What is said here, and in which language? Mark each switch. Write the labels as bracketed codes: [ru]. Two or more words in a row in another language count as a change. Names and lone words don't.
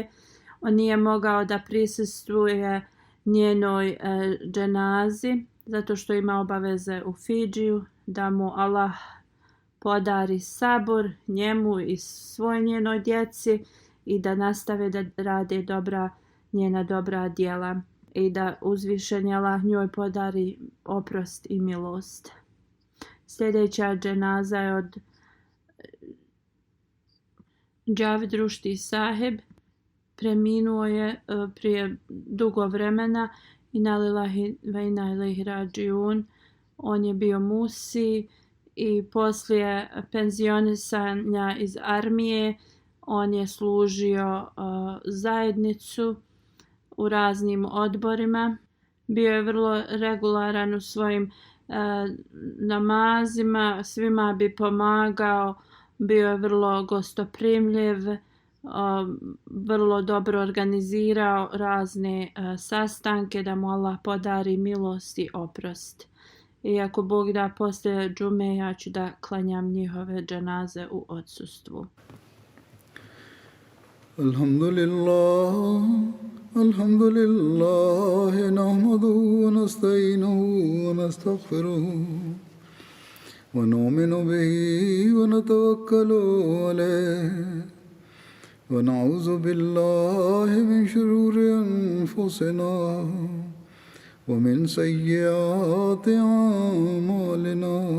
[bs] On nije mogao da prisustvuje njenoj dženazi zato što ima obaveze u Fidžiju, da mu Allah podari sabor njemu i svoj njenoj djeci i da nastave da rade njena dobra djela i da uzvišeni Allah njoj podari oprost i milost. Sljedeća dženaza je od Džavid Rušti Sahib. Preminuo je prije dugo vremena i [ar] إنا لله وإنا إليه راجعون. [bs] On je bio musi i poslije penzionisanja iz armije on je služio zajednicu u raznim odborima. Bio je vrlo regularan u svojim namazima, svima bi pomagao, bio je vrlo gostoprimljiv, vrlo dobro organizirao razne sastanke da mu Allah podari milost i oprost. I ako Bog da, poslije džume ja ću da klanjam njihove dženaze u odsustvu. [ar] الحمد لله نحمده ونستعينه ونستغفره ونؤمن به ونتوكل عليه ونعوذ بالله من شرور أنفسنا ومن سيئات أعمالنا.